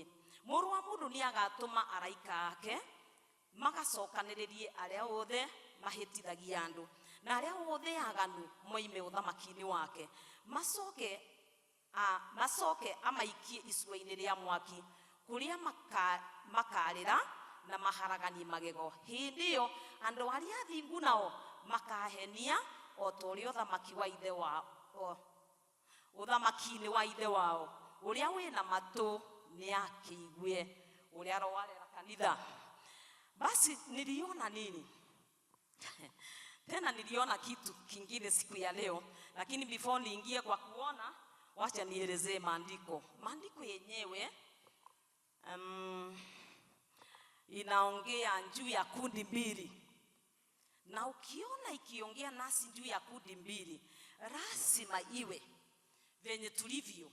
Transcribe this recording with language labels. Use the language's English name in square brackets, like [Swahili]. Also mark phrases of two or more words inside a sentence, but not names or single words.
[Kikuyu] Muru wa mundu ni agatuma araika ake magacokaniririe aria othe mahitithagia andu, na aria othe aganu moime uthamaki-ini wake, macoke amaikie icua-ini ria mwaki kuria makarira na maharagani magego. Hindi yo andu aria athingu nao makahenia o toria uthamaki wa ithe wao, uthamaki-ini wa ithe wao. Uria wina matu ni akiigue uria roarera kanitha. [Swahili] Basi niliona nini? Tena niliona kitu kingine siku ya leo, lakini before niingie kwa kuona, wacha nielezee maandiko. Maandiko yenyewe inaongea juu ya kundi mbili, na ukiona ikiongea nasi juu ya kundi mbili, lazima iwe venye tulivyo.